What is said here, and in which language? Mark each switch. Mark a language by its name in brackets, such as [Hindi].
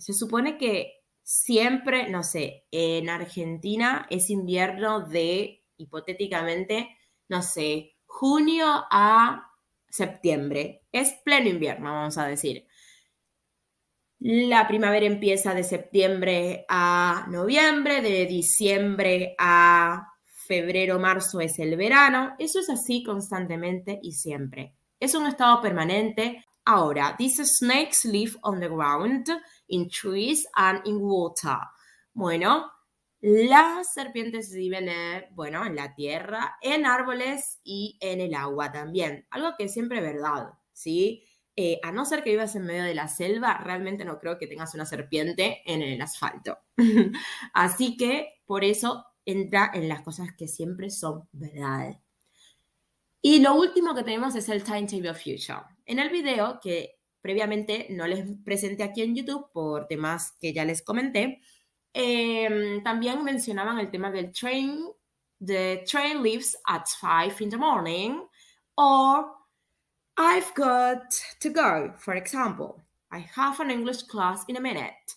[Spanish] Se supone que siempre, no sé, en Argentina es invierno de, hipotéticamente, no sé, junio a septiembre. Es pleno invierno, vamos a decir. La primavera empieza de septiembre a noviembre, de diciembre a febrero, marzo es el verano. Eso es así constantemente y siempre. Es un estado permanente. [English] Ahora, these snakes live on the ground, in trees and in water. [Spanish] Bueno, las serpientes viven en la tierra, en árboles y en el agua también. Algo que es siempre verdad, ¿sí? A no ser que vivas en medio de la selva, realmente no creo que tengas una serpiente en el asfalto. Así que por eso entra en las cosas que siempre son verdad. Y lo último que tenemos es el Timetable of Future. En el video que previamente no les presenté aquí en YouTube por temas que ya les comenté, también mencionaban el tema del train. [English] The train leaves at 5 in the morning, or I've got to go, for example. I have an English class in a minute.